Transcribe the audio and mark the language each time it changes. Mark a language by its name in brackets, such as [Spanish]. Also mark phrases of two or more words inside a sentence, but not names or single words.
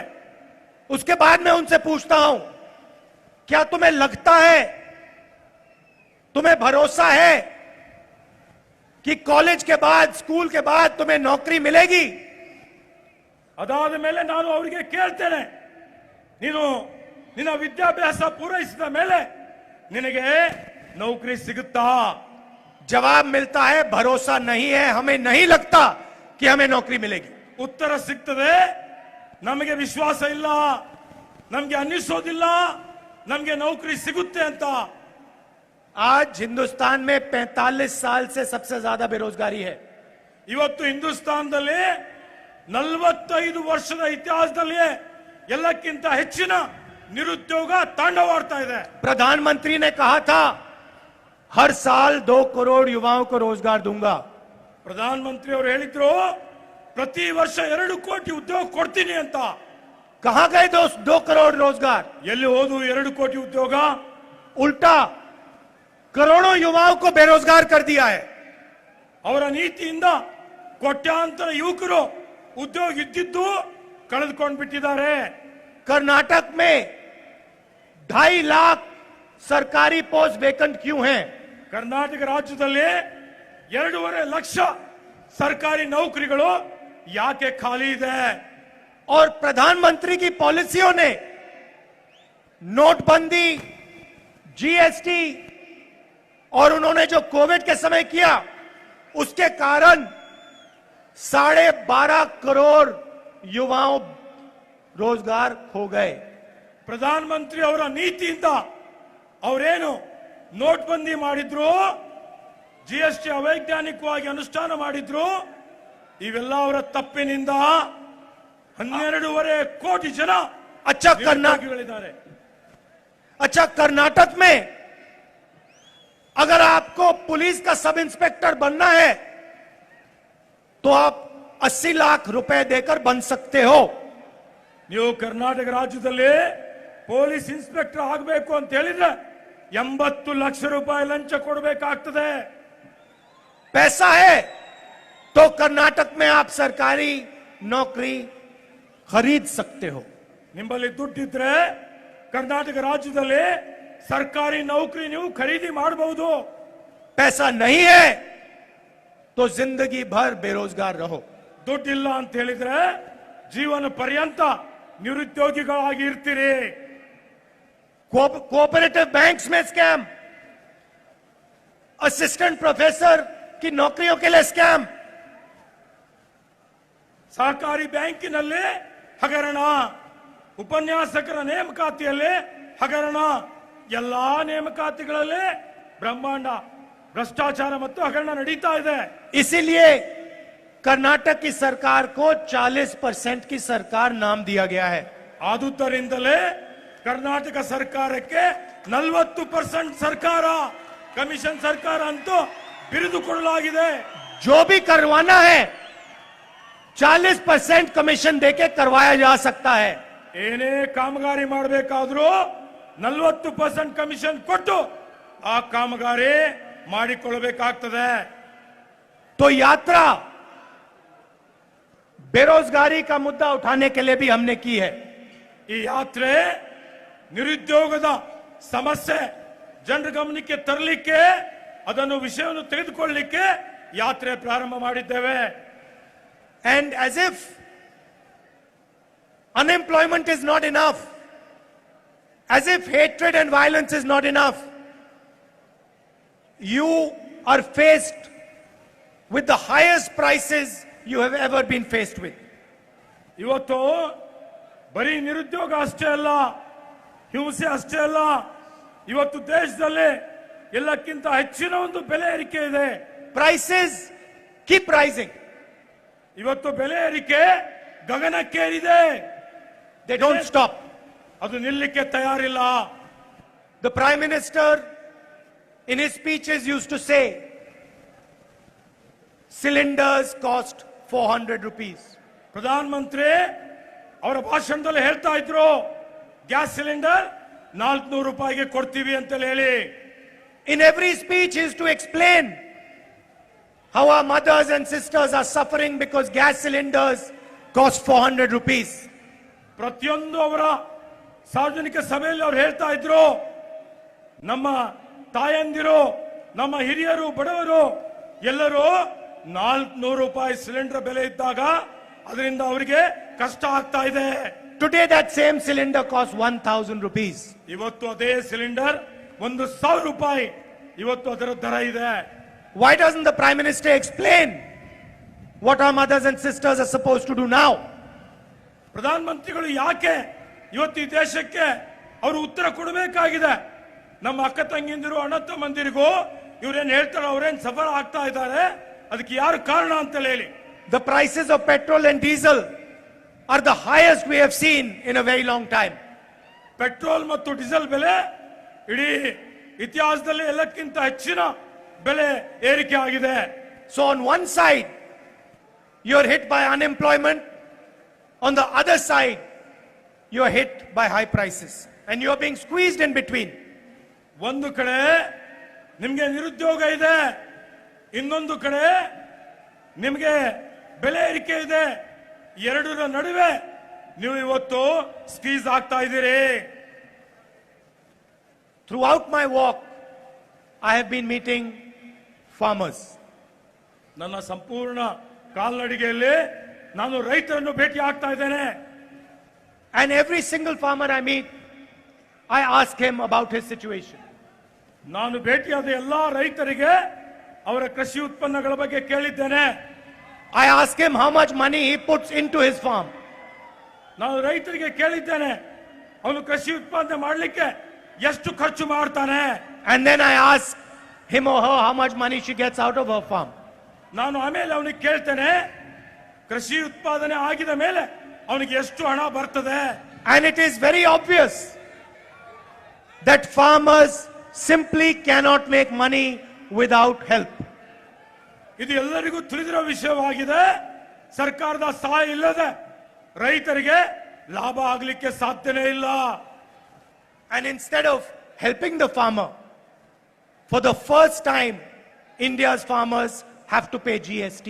[Hindi] उसके बाद मैं उनसे पूछता हूं, क्या तुम्हें लगता है, तुम्हें भरोसा है कि कॉलेज के बाद, स्कूल के बाद तुम्हें नौकरी मिलेगी? [Kannada] ಅದಾದ ಮೇಲೆ ನಾನು ಅವರಿಗೆ ಕೇಳ್ತೇನೆ, ನೀನು ನಿನ್ನ ವಿದ್ಯಾಭ್ಯಾಸ ಪೂರೈಸಿದ ಮೇಲೆ ನಿನಗೆ ನೌಕರಿ ಸಿಗುತ್ತಾ? [Hindi] जवाब मिलता है भरोसा नहीं है, हमें नहीं लगता कि हमें नौकरी मिलेगी. [Kannada] ಉತ್ತರ ಸಿಗ್ತದೆ, ನಮಗೆ ವಿಶ್ವಾಸ ಇಲ್ಲ, ನಮಗೆ ಅನ್ನಿಸೋದಿಲ್ಲ ನಮಗೆ ನೌಕರಿ ಸಿಗುತ್ತೆ ಅಂತ. [Hindi] आज हिंदुस्तान में 45 साल से सबसे ज्यादा बेरोजगारी है. [Kannada] ಇವತ್ತು ಹಿಂದೂಸ್ತಾನದಲ್ಲಿ 45 ವರ್ಷದ ಇತಿಹಾಸದಲ್ಲಿ ಎಲ್ಲಕ್ಕಿಂತ ಹೆಚ್ಚಿನ ನಿರುದ್ಯೋಗ ತಾಂಡವಾಡ್ತಾ ಇದೆ. [Hindi] प्रधानमंत्री ने कहा था हर साल 2 करोड़ युवाओं को रोजगार दूंगा. [Kannada] ಪ್ರಧಾನಮಂತ್ರಿ ಅವರು ಹೇಳಿದ್ರು ಪ್ರತಿ ವರ್ಷ 2 ಕೋಟಿ ಉದ್ಯೋಗ ಕೊಡ್ತೀನಿ ಅಂತ. [Hindi] कहां गए 2 करोड़ रोजगार? [Kannada] ಎಲ್ಲಿ ಹೋದು 2 ಕೋಟಿ ಉದ್ಯೋಗ? [Hindi] उल्टा करोड़ों युवाओं को बेरोजगार कर दिया है. [Kannada] ಅವರ ನೀತಿಯಿಂದ ಕೋಟ್ಯಾಂತರ ಯುವಕರು ಉದ್ಯೋಗ ಇದ್ದಿದ್ದು ಕಳೆದುಕೊಂಡು ಬಿಟ್ಟಿದ್ದಾರೆ. [Hindi] कर्नाटक में 2.5 लाख सरकारी [English] post vacant [Hindi] क्यों हैं? [Kannada] ಕರ್ನಾಟಕ ರಾಜ್ಯದಲ್ಲಿ 2.5 ಲಕ್ಷ ಸರ್ಕಾರಿ ನೌಕರಿಗಳು ಯಾಕೆ ಖಾಲಿ ಇದೆ? [Hindi] और प्रधानमंत्री की पॉलिसियों ने, नोटबंदी, जीएसटी और उन्होंने जो कोविड के समय किया, उसके कारण 12.5 करोड़ युवाओं रोजगार खो गए. [Kannada] ಪ್ರಧಾನಮಂತ್ರಿ ಅವರ ನೀತಿಯಿಂದ ಅವರೇನು ನೋಟ್ಬಂದಿ ಮಾಡಿದ್ರು, ಜಿಎಸ್ಟಿ ಅವೈಜ್ಞಾನಿಕವಾಗಿ ಅನುಷ್ಠಾನ ಮಾಡಿದ್ರು, ಇವೆಲ್ಲ ಅವರ ತಪ್ಪಿನಿಂದ 12.5 ಕೋಟಿ ಜನ [Hindi] अच्छा कर्नाटक [Kannada] ನಿರುದ್ಯೋಗಿಗಳಿದ್ದಾರೆ. [Hindi] अच्छा कर्नाटक में अगर आपको पुलिस का [English] sub inspector [Hindi] बनना है तो आप 80 लाख रुपए देकर बन सकते हो। [Kannada] ನೀವು ಕರ್ನಾಟಕ ರಾಜ್ಯದಲ್ಲಿ [English] police inspector [Kannada] ಆಗಬೇಕು ಅಂತ ಹೇಳಿದ್ರೆ 80 ಲಕ್ಷ ರೂಪಾಯಿ ಲಂಚ ಕೊಡಬೇಕಾಗ್ತದೆ. [Hindi] पैसा है तो कर्नाटक में आप सरकारी नौकरी खरीद सकते हो। [Kannada] ನಿಮ್ಮಲ್ಲಿ ದುಡ್ಡಿದ್ರೆ ಕರ್ನಾಟಕ ರಾಜ್ಯದಲ್ಲಿ ಸರ್ಕಾರಿ ನೌಕರಿ ನೀವು ಖರೀದಿ ಮಾಡಬಹುದು. [Hindi] पैसा नहीं है तो जिंदगी भर बेरोजगार रहो। [Kannada] ದುಡ್ಡಿಲ್ಲ ಅಂತ ಹೇಳಿದ್ರೆ ಜೀವನ ಪರ್ಯಂತ ನಿರುದ್ಯೋಗಿಗಳಾಗಿ ಇರ್ತೀರಿ. [English] cooperative banks [Hindi] में स्कैम, [English] assistant professor [Hindi] की नौकरियों के लिए स्कैम, [Kannada] ಸಹಕಾರಿ ಬ್ಯಾಂಕಿನಲ್ಲಿ ಹಗರಣ, ಉಪನ್ಯಾಸಕರ ನೇಮಕಾತಿಯಲ್ಲಿ ಹಗರಣ, ಎಲ್ಲಾ ನೇಮಕಾತಿಗಳಲ್ಲಿ ಬ್ರಹ್ಮಾಂಡ ಭ್ರಷ್ಟಾಚಾರ ಮತ್ತು ಹಗರಣ ನಡೀತಾ ಇದೆ. [Hindi] इसीलिए कर्नाटक की सरकार को 40% की सरकार नाम दिया गया है। [Kannada] ಆದುದರಿಂದಲೇ ಕರ್ನಾಟಕ ಸರ್ಕಾರಕ್ಕೆ 40% ಸರ್ಕಾರ, ಕಮಿಷನ್ ಸರ್ಕಾರ ಅಂತೂ ಬಿರುದು ಕೊಡಲಾಗಿದೆ. [Hindi] जो भी करवाना है 40% कमीशन देके करवाया जा सकता है। [Kannada] ಏನೇ ಕಾಮಗಾರಿ ಮಾಡಬೇಕಾದ್ರೂ 40% ಕಮಿಷನ್ ಕೊಟ್ಟು ಆ ಕಾಮಗಾರಿ ಮಾಡಿಕೊಳ್ಳಬೇಕಾಗ್ತದೆ. [Hindi] तो यात्रा बेरोजगारी का मुद्दा उठाने के लिए भी हमने की है। [Kannada] ಈ ಯಾತ್ರೆ ನಿರುದ್ಯೋಗದ ಸಮಸ್ಯೆ ಜನರ ಗಮನಕ್ಕೆ ತರಲಿಕ್ಕೆ, ಅದನ್ನು ವಿಷಯವನ್ನು ತೆಗೆದುಕೊಳ್ಳಲಿಕ್ಕೆ ಯಾತ್ರೆ ಪ್ರಾರಂಭ ಮಾಡಿದ್ದೇವೆ. [English] And as if unemployment is not enough, as if hatred and violence is not enough, you are faced with the highest prices you have ever been faced with. [Kannada] ಇವತ್ತು ಬರೀ ನಿರುದ್ಯೋಗ ಅಷ್ಟೇ ಅಲ್ಲ, ಹಿಂಸೆ ಅಷ್ಟೇ ಅಲ್ಲ, ಇವತ್ತು ದೇಶದಲ್ಲಿ ಎಲ್ಲಕ್ಕಿಂತ ಹೆಚ್ಚಿನ ಒಂದು ಬೆಲೆ ಏರಿಕೆ ಇದೆ. [English] Prices keep rising. [Kannada] ಇವತ್ತು ಬೆಲೆ ಏರಿಕೆ ಗಗನಕ್ಕೇರಿದೆ. [English] They don't stop. [Kannada] ಅದು ನಿಲ್ಲಕ್ಕೆ ತಯಾರಿಲ್ಲ. [English] The Prime Minister in his speeches used to say cylinders cost 400 rupees. [Kannada] ಪ್ರಧಾನ ಮಂತ್ರಿ ಅವರ ಭಾಷಣದಲ್ಲಿ ಹೇಳ್ತಾ ಇದ್ರು, [English] gas cylinder [Kannada] 400 ರೂಪಾಯಿಗೆ ಕೊಡ್ತೀವಿ ಅಂತ ಹೇಳಿ. [English] In every speech he used to explain how our mothers and sisters are suffering because gas cylinders cost 400 rupees. [Kannada] ಪ್ರತಿಯೊಂದು ಅವರ ಸಾರ್ವಜನಿಕ ಸಭೆಯಲ್ಲಿ ಅವರು ಹೇಳ್ತಾ ಇದ್ರು, ನಮ್ಮ ತಾಯಂದಿರು, ನಮ್ಮ ಹಿರಿಯರು, ಬಡವರು ಎಲ್ಲರೂ 400 ರೂಪಾಯಿ ಸಿಲಿಂಡರ್ ಬೆಲೆ ಇದ್ದಾಗ ಅದರಿಂದ ಅವರಿಗೆ ಕಷ್ಟ ಆಗ್ತಾ ಇದೆ. [English] Today that same cylinder costs 1000 rupees. [Kannada] ಇವತ್ತು ಅದೇ ಸಿಲಿಂಡರ್ 1000 ರೂಪಾಯಿ ಇವತ್ತು ಅದರ ದರ ಇದೆ. [English] Why doesn't the Prime Minister explain what our mothers and sisters are supposed to do now? [Kannada] ಪ್ರಧಾನ ಮಂತ್ರಿಗಳು ಯಾಕೆ ಇವತ್ತು ಈ ದೇಶಕ್ಕೆ ಅವರು ಉತ್ತರ ಕೊಡಬೇಕಾಗಿದೆ. ನಮ್ಮ ಅಕ್ಕ ತಂಗಿಂದಿರು, ಅಣ್ಣ ತಮ್ಮಂದಿರಿಗೂ ಇವ್ರೇನ್ ಹೇಳ್ತಾರೆ, ಅವ್ರೇನ್ ಸಫರ್ ಆಗ್ತಾ ಇದ್ದಾರೆ, ಅದಕ್ಕೆ ಯಾರು ಕಾರಣ ಅಂತ ಹೇಳಿ. [English] The prices of petrol and diesel are the highest we have seen in a very long time. [Kannada] ಪೆಟ್ರೋಲ್ ಮತ್ತು ಡೀಸೆಲ್ ಬೆಲೆ ಇಡೀ ಇತಿಹಾಸದಲ್ಲಿ ಎಲ್ಲಕ್ಕಿಂತ ಹೆಚ್ಚಿನ ಬೆಲೆ ಏರಿಕೆ ಆಗಿದೆ. [English] So on one side you're hit by unemployment, on the other side you're hit by high prices and you're being squeezed in between. [Kannada] ಒಂದು ಕಡೆ ನಿಮಗೆ ನಿರುದ್ಯೋಗ ಇದೆ, ಇನ್ನೊಂದು ಕಡೆ ನಿಮಗೆ ಬೆಲೆ ಏರಿಕೆ ಇದೆ. ಎರಡರ ನಡುವೆ ನೀವು ಇವತ್ತು ಸ್ಕ್ವೀಸ್ ಆಗ್ತಾ ಇದ್ದೀರಿ. [English] Throughout my walk I have been meeting farmers. [Kannada] ನನ್ನ ಸಂಪೂರ್ಣ ಕಾಲ್ನಡಿಗೆಯಲ್ಲಿ ನಾನು ರೈತರನ್ನು ಭೇಟಿ ಆಗ್ತಾ ಇದ್ದೇನೆ. [English] And every single farmer I meet, I ask him about his situation. [Kannada] ನಾನು ಭೇಟಿಯಾದ ಎಲ್ಲಾ ರೈತರಿಗೆ ಅವರ ಕೃಷಿ ಉತ್ಪನ್ನಗಳ ಬಗ್ಗೆ ಕೇಳಿದ್ದೇನೆ. [English] I ask him how much money he puts into his farm. [Kannada] ನಾನು ರೈತರಿಗೆ ಕೇಳಿದ್ದೇನೆ, ಅವನು ಕೃಷಿ ಉತ್ಪಾದನೆ ಮಾಡಲಿಕ್ಕೆ ಎಷ್ಟು ಖರ್ಚು ಮಾಡ್ತಾನೆ. [English] And then I ask him or her how much money she gets out of her farm. [Kannada] ನಾನು ಆಮೇಲೆ ಅವನಿಗೆ ಕೇಳ್ತೇನೆ, ಕೃಷಿ ಉತ್ಪಾದನೆ ಆಗಿದ ಮೇಲೆ ಅವನಿಗೆ ಎಷ್ಟು ಹಣ ಬರ್ತದೆ? [English] And it is very obvious that farmers simply cannot make money without help. [Kannada] ಇದು ಎಲ್ಲರಿಗೂ ತಿಳಿದಿರೋ ವಿಷಯವಾಗಿದೆ. ಸರ್ಕಾರದ ಸಹಾಯ ಇಲ್ಲದೆ ರೈತರಿಗೆ ಲಾಭ ಆಗಲಿಕ್ಕೆ ಸಾಧ್ಯನೇ ಇಲ್ಲ. [English] And instead of helping the farmer, for the first time, India's farmers have to pay GST.